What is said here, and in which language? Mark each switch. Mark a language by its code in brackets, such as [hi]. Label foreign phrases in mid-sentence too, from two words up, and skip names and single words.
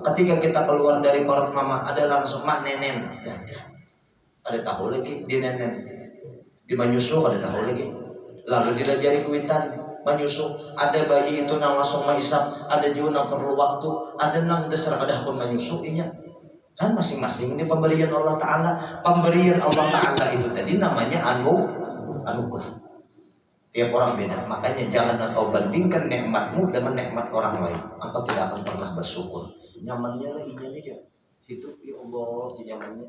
[bjn] Ketika kita keluar dari perut mama ada langsung mak nenen, ada tahu lagi di nenen, di menyusu ada tahu lagi, lalu dilajari kuitan menyusu, ada bayi itu nang langsung maisap, ada juga nang perlu waktu, ada nang dasar ada pun menyusu inya. [id] Dan masing-masing ini pemberian Allah Ta'ala. Pemberian Allah Ta'ala itu tadi namanya anugerah. Tiap orang beda. Makanya jangan engkau bandingkan nikmatmu dengan nikmat orang lain. Engkau tidak akan pernah bersyukur. [bjn] Nyamannya lah inya nih ya. Hidup ya Allah nyamannya.